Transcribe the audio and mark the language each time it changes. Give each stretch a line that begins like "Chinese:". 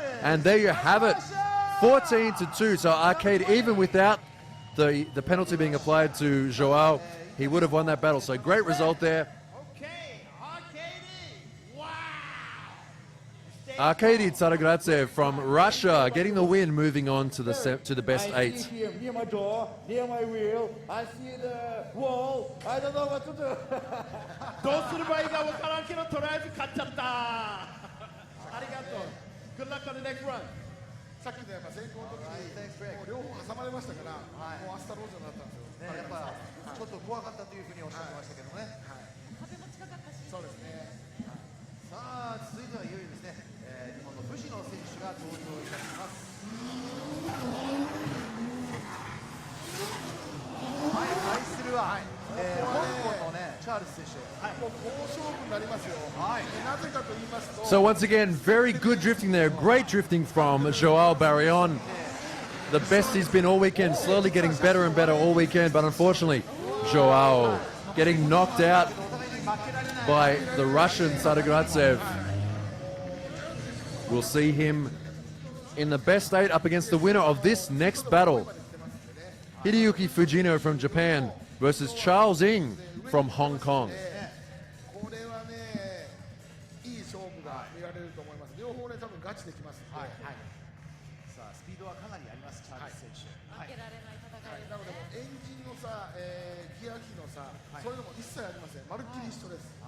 English: And there you have it, 14-2. So Arcade, even without the penalty being applied to Joao, he would have won that battle. So great result there. Arkady Sadagratsev from Russia getting the win, moving on to the best 8. I see him near my door, near my wheel. I see the wall. I don't know what to do.
Japanese: どうすればいいかわからんけどとりあえず勝っちゃった。ありがとう。
English: Good luck on the next run.
Japanese: さっきのやっぱ先行の時にもう両方挟まれましたから、もうアスタロージャになったんですよ。やっぱちょっと怖かったというふうにおっしゃってましたけどね。壁も近かったし。そうですね。さあ続いてはいよいよですね、日本の藤野選手が登場いたします。はい、対するは、香港のねチャールズ選手。もう好勝負になりますよ。なぜかと言いますと。
English: So once again, very good drifting there. Great drifting from Joao Barion. The best he's been all weekend, slowly getting better and better all weekend. But unfortunately, Joao getting knocked out by the Russian Sadagratsev. We'll see him in the best 8 up against the winner of this next battle. Hideyuki Fujino from Japan versus Charles Ng from Hong Kong.
Japanese: これはね、いい勝負が見られると思います。両方ね、多分ガチできますので。さあスピードはかなりあります、チャールズ選手。なのでもエンジンのさ、ギア機のさ、そういうのも一切ありません。まるっきり一緒です。